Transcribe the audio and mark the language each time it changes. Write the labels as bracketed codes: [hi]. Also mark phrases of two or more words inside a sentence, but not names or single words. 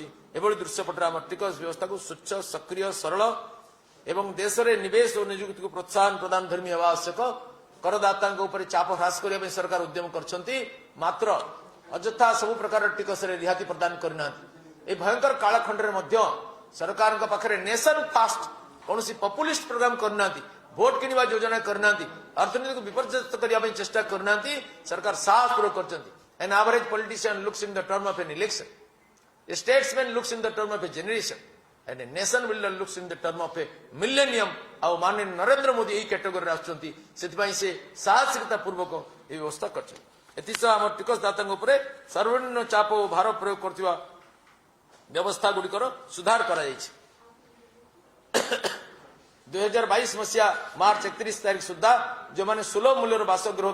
[or] ଏଭଳି ଦୃଶ୍ୟପଟରେ ଆମ ଟିକସ ବ୍ୟବସ୍ଥାକୁ ସ୍ୱଚ୍ଛ ସକ୍ରିୟ ସରଳ ଏବଂ ଦେଶରେ ନିବେଶ ଓ ନିଯୁକ୍ତିକୁ ପ୍ରୋତ୍ସାହନ ପ୍ରଦାନ ଧର୍ମୀ ହେବା ଆବଶ୍ୟକ କରଦାତାଙ୍କ ଉପରେ ଚାପ ହ୍ରାସ କରିବା ପାଇଁ ସରକାର ଉଦ୍ୟମ କରିଛନ୍ତି ମାତ୍ର ଅଯଥା ସବୁ ପ୍ରକାର ଟିକସରେ ରିହାତି ପ୍ରଦାନ କରିନାହାନ୍ତି ଏହି ଭୟଙ୍କର କାଳଖଣ୍ଡରେ ମଧ୍ୟ ସରକାରଙ୍କ ପାଖରେ [en] nation first [or] କୌଣସି [en] populist program [or] କରିନାହାନ୍ତି ଭୋଟ କିଣିବା ଯୋଜନା କରିନାହାନ୍ତି ଅର୍ଥନୀତିକୁ ବିପର୍ଯ୍ୟସ୍ତ କରିବା ପାଇଁ ଚେଷ୍ଟା କରିନାହାନ୍ତି ସରକାର ସାହସପୂର୍ବକ କରିଛନ୍ତି [en] An average politician looks in the term of an election. A statesman looks in the term of a generation. And a nation builder looks in the term of a millennium. [or] ଆଉ ମାନନୀୟ ନରେନ୍ଦ୍ର ମୋଦି ଏହି କ୍ୟାଟେଗୋରୀରେ ଆସୁଛନ୍ତି ସେଥିପାଇଁ ସେ ସାହସିକତା ପୂର୍ବକ ଏହି ବ୍ୟବସ୍ଥା କରିଛନ୍ତି ଏଥିସହ ଆମ ଟିକସଦାତାଙ୍କ ଉପରେ ସର୍ବନିମ୍ନ ଚାପ ଓ ଭାର ପ୍ରୟୋଗ କରୁଥିବା ବ୍ୟବସ୍ଥା ଗୁଡ଼ିକର ସୁଧାର କରାଯାଇଛି 2022 ମସିହା ମାର୍ଚ୍ଚ 31 ତାରିଖ ସୁଦ୍ଧା ଯେଉଁମାନେ ସୁଲଭ ମୂଲ୍ୟର ବାସଗୃହ